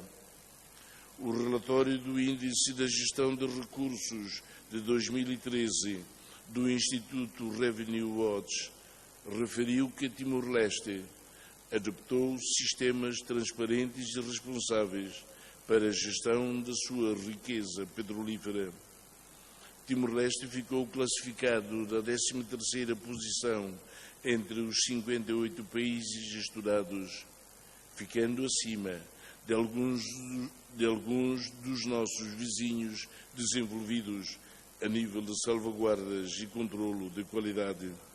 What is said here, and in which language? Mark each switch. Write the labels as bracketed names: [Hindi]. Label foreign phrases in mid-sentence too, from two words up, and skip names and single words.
[Portuguese] O relatório do Índice da Gestão de Recursos de 2013 do Instituto Revenue Watch referiu que Timor-Leste adoptou sistemas transparentes e responsáveis para a gestão da sua riqueza petrolífera. Timor-Leste ficou classificado na 13ª posição entre os 58 países estudados, ficando acima de alguns dos nossos vizinhos desenvolvidos a nível de salvaguardas e controlo de qualidade.